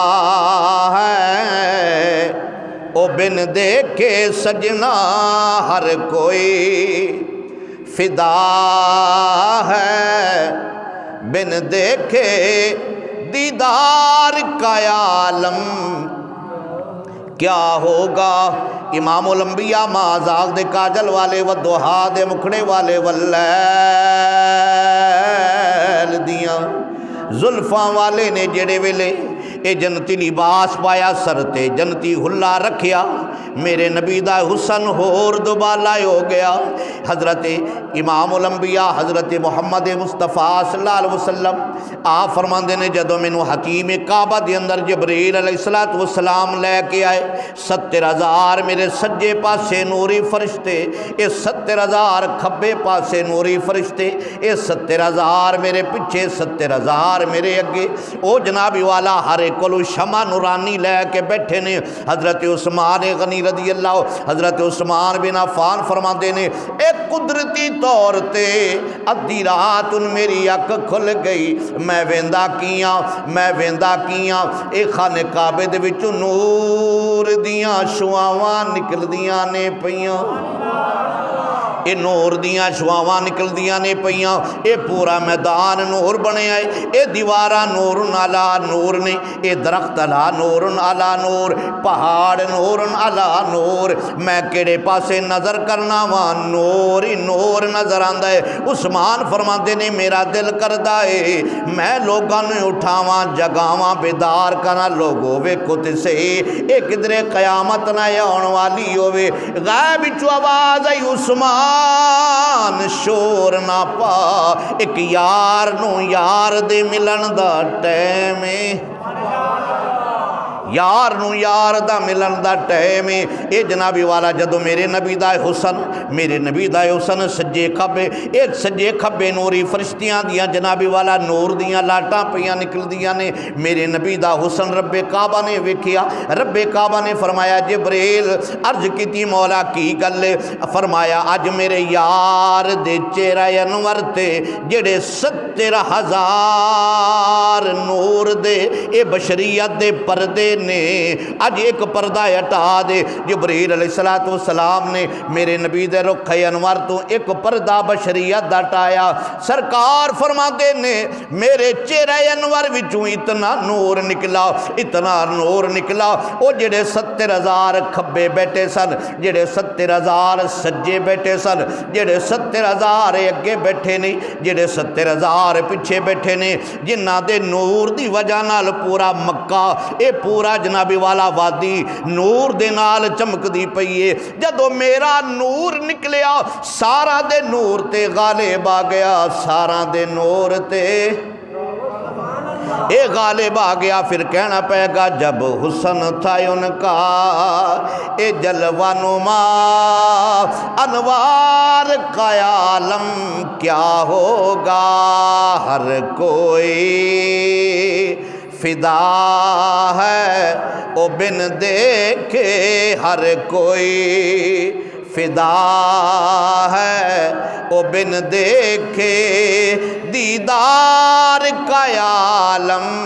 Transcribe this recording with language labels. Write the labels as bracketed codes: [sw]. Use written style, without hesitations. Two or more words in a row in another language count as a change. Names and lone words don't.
[ur] ہے او بن دیکھے، سجنا ہر کوئی فدا ہے بن دیکھے، دیدار کا عالم کیا ہوگا۔ [pa] امام الانبیاء مازاغ دے کاجل والے والدوحا دے مکھڑے والے واللیل دیاں زلفاں والے نے جڑے ویلے اے جنتی لباس پایا، سرتے جنتی حلہ رکھیا، میرے نبی دا حسن ہور دوبالا ہو گیا۔ حضرت امام الانبیاء حضرت محمد مصطفیٰ [ar] صلی اللہ علیہ وسلم [pa] آپ فرماندے نے جدو مینوں حکیم کعبہ دے اندر جبریل [ar] علیہ السلام [pa] لے کے آئے، 70,000 میرے سجے پاسے نوری فرشتے، اے 70,000 کھبے پاسے نوری فرشتے، اے 70,000 میرے پچھے، 70,000 میرے اگے، او جنابی والا ہر کلو شمع نورانی لے کے بیٹھے نے۔ حضرت عثمان غنی [ar] رضی اللہ، [pa] حضرت عثمان بن عفان فرما دے نے ایک قدرتی طور تے ادھی رات ان میری اک کھل گئی، میں ویندا کیاں اے خانے کعبے دے وچوں نور دیاں شعاواں نکل دیاں نے پیاں، اے نور دیاں شعاواں نکل دیاں نے پیاں، اے پورا میدان نور بنے آئے، اے دیوارہ [ar] نور علا نور [pa] نے، اے درخت [ar] علا نور علا نور، [pa] پہاڑ [ar] نور علا نور، [pa] میں کیڑے پاسے نظر کرنا وہاں نور ہی نور نظر آندہ ہے۔ عثمان فرماتے نے میرا دل کردہ ہے میں لوگاں نے اٹھاواں جگاواں بیدار کرنا، لوگوں وے کت سے ایک کدرے قیامت نہ آن والی ہوئے، غیب چو آواز آئی عثمان شور نہ پا، ایک یار نو یار دے ملن دا ٹائم، یار نو یار دا ملن دا ٹائم، اے جنابی والا جدو میرے نبی دا حسن سجے کھبے، ایک سجے کھبے نوری فرشتیاں دیاں جنابی والا نور دیاں لاٹاں پیاں نکل دیاں نے، میرے نبی دا حسن رب کعبہ نے ویکھیا، رب کعبہ نے فرمایا جبریل عرض کیتی مولا کی گل، فرمایا اج میرے یار دے چہرہ انور تے جڑے 70,000 نور دے اے بشریت دے پردے نے اج ایک پردہ ہٹا دے۔ جبریل [ar] علیہ السلام [pa] نے میرے نبی دے رخ انور تو ایک پردہ بشریت دا ہٹایا۔ سرکار فرماتے نے میرے چہرہ انور وچوں اتنا نور نکلا، اتنا نور نکلا، او جڑے 70,000 کھبے بیٹھے سن، جڑے 70,000 سجے بیٹھے سن، جڑے 70,000 اگے بیٹھے نہیں، جڑے 70,000 پیچھے بیٹھے نے، جنہ دے نور دی وجہ نال پورا مکہ اے پورا جنابی والا وادی نور دے نال چمک دی پئیے۔ جدو میرا نور نکلیا سارا دے نور تے غالب آ گیا، سارا دے نور تے اے غالب آ گیا۔ [ur] پھر کہنا پے گا جب حسن تھا ان کا اے جلوہ نما انوار کا عالم کیا ہوگا، ہر کوئی فدا ہے او بن دیکھے، ہر کوئی فدا ہے او بن دیکھے، دیدار کا عالم